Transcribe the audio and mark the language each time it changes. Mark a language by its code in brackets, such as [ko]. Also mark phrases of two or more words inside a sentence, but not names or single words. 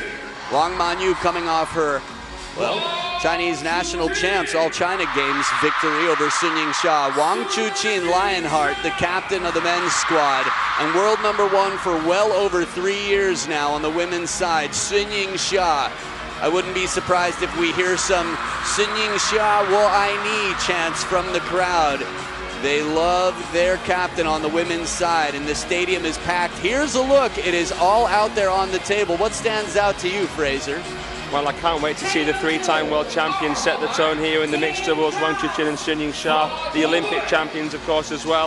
[en] Wang Manyu coming off her, well, Chinese national champs all China games victory over Sun Ying-sha. Wang Chuqin Lionheart, the captain of the men's squad and world #1 for well over 3 years now on the women's side. Sun Ying-sha. I wouldn't be surprised if we hear some Sun Ying-sha [zh] 我爱你 [en] chants from the crowd. They love their captain on the women's side, and the stadium is packed. Here's a look. It is all out there on the table. What stands out to you, Fraser? Well, I can't wait to see the 3-time world champions set the tone here in the mixed doubles, Wang Chuqin and Sun Ying-sha, the Olympic champions, of course, as well.